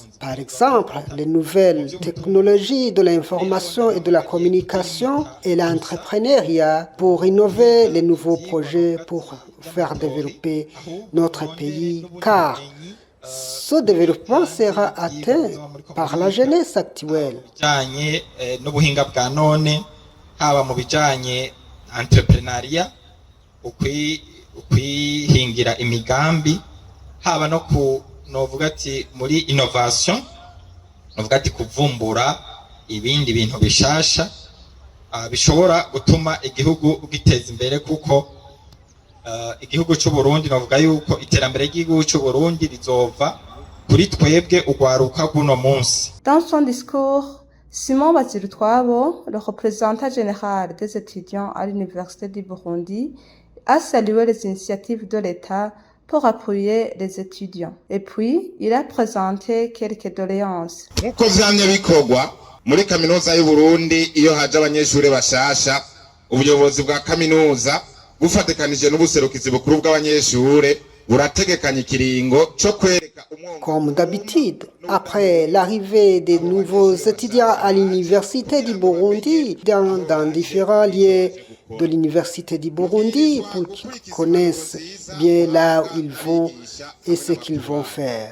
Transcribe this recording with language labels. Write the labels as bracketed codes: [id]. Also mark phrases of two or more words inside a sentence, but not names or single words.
[fr] Par exemple, les nouvelles technologies de l'information et de la communication et l'entrepreneuriat pour innover les nouveaux projets pour faire développer notre pays, car ce développement sera atteint par la jeunesse actuelle. [rn] Entrepreneuria ukwihingira imigambi haba no ku novuga ati muri innovation novuga ati kuvumbura ibindi bintu bishasha bishobora gutuma igihugu giteza imbere kuko igihugu cy'u Burundi novuga yuko iterambere ry'igihugu cy'u Burundi rizova kuri twebwe ugwaruka guno munsi. [fr] Dans son discours, Simon Bazirutwabo, le représentant général des étudiants à l'Université du Burundi, a salué les initiatives de l'État pour appuyer les étudiants. Et puis, il a présenté quelques doléances. [rn] Nkuko vyamye bikorwa muri kaminuza y'u Burundi iyo haje abanyeshure bashasha, ubuyobozi bwa kaminuza bufatikanije n'ubuserukizi bukuru bw'abanyeshure burategekanya ikiringo cyo kwereka. [fr] Comme d'habitude, après l'arrivée des nouveaux étudiants à l'Université du Burundi, dans différents lieux de l'Université du Burundi, pour qu'ils connaissent bien là où ils vont et ce qu'ils vont faire.